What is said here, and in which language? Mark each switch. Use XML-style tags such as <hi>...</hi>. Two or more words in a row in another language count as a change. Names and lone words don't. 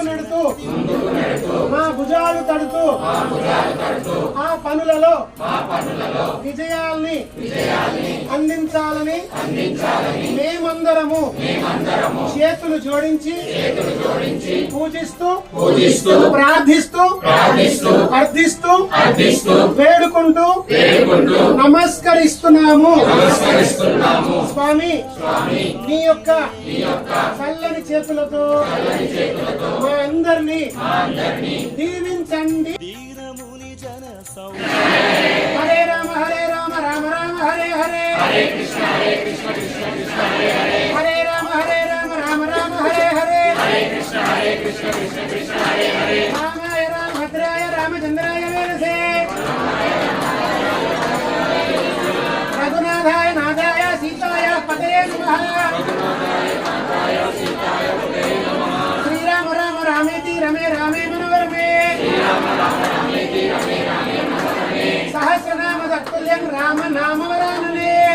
<te>నెడుతూ మా భుజాలు తడుతూ ఆ పనులలో విజయాల్ని అందించాలని మేమందరము చేతులు జోడించి పూజిస్తూ ప్రార్థిస్తూ అర్థిస్తూ వేడుకుంటూ నమస్కరిస్తున్నాము. స్వామి నీ యొక్క చల్లని చేతులతో మా అందరినీ దీవించండి.</te> <sa>హరే రామ రామ రామ హరే హరే హరే రామ రామ రామ హరే హరే రామాయ రామ భద్రాయ రామచంద్రాయ వేరసే రఘునాథాయ నాథాయ సీతాయ పతయే నమః. శ్రీరామ రామ రామేతి రమే రామే మనోరమే సహస్రనామ తత్తుల్యం రామ నామ వరాననే.</sa>